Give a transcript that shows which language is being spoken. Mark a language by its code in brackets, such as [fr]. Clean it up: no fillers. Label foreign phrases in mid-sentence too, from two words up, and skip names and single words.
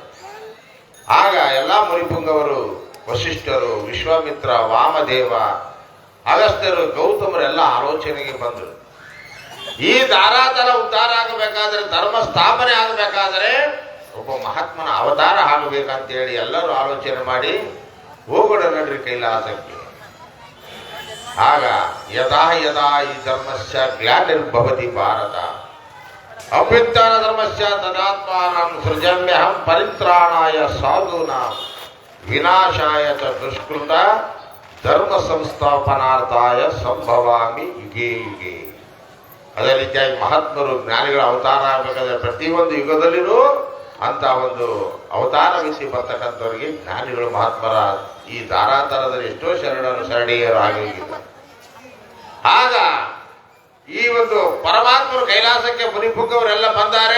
[kn] ಆಗ ಎಲ್ಲ ಮುನಿಪುಂಗವರು, ವಶಿಷ್ಠರು, ವಿಶ್ವಾಮಿತ್ರ, ವಾಮದೇವ, ಅಗಸ್ತ್ಯರು, ಗೌತಮರೆಲ್ಲ ಆಲೋಚನೆಗೆ ಬಂದರು. ಈ ಧಾರಾತಲ ಉದ್ಧಾರ ಆಗಬೇಕಾದರೆ, ಧರ್ಮ ಸ್ಥಾಪನೆ ಆಗಬೇಕಾದರೆ ಒಬ್ಬ ಮಹಾತ್ಮನ ಅವತಾರ ಆಗಬೇಕಂತೇಳಿ ಎಲ್ಲರೂ ಆಲೋಚನೆ ಮಾಡಿ ಹೋಗೋಣ ನಡ್ರಿ ಕೈಲಾಸಕ್ಕೆ. [sa] ಆಗ ಯದಾ ಯದಾ ಈ ಧರ್ಮಸ್ಯ ಗ್ಲಾನಿರ್ಭವತಿ ಭಾರತ ಅಭ್ಯುತ್ಥಾನ ಧರ್ಮಸ್ಯ ತದಾತ್ಮಾನಂ ಸೃಜಮ್ಯಹಂ ಪರಿತ್ರಾಣಾಯ ಸಾಧೂನಾಂ ವಿನಾಶಾಯ ಚ ದುಷ್ಕೃತ ಧರ್ಮ ಸಂಸ್ಥಾಪನಾರ್ಥಾಯ ಸಂಭವಾಮಿ ಯುಗೇ ಯುಗೇ. [kn] ಅದೇ ರೀತಿಯಾಗಿ ಮಹಾತ್ಮರು ಜ್ಞಾನಿಗಳ ಅವತಾರ ಆಗಬೇಕಾದ್ರೆ ಪ್ರತಿಯೊಂದು ಯುಗದಲ್ಲಿನೂ ಅಂತ ಒಂದು ಅವತಾರ ಮಿತಿ ಬರ್ತಕ್ಕಂಥವ್ರಿಗೆ ಜ್ಞಾನಿಗಳು ಮಹಾತ್ಮರ ಈ ಧಾರಾತರದಲ್ಲಿ ಎಷ್ಟೋ ಶರಣರು ಶರಣೀಯರು ಆಗೋಗಿಲ್ಲ. ಆಗ ಈ ಒಂದು ಪರಮಾತ್ಮರು ಕೈಲಾಸಕ್ಕೆ ಮುನಿಪುಂಗವರೆಲ್ಲ ಬಂದಾರೆ.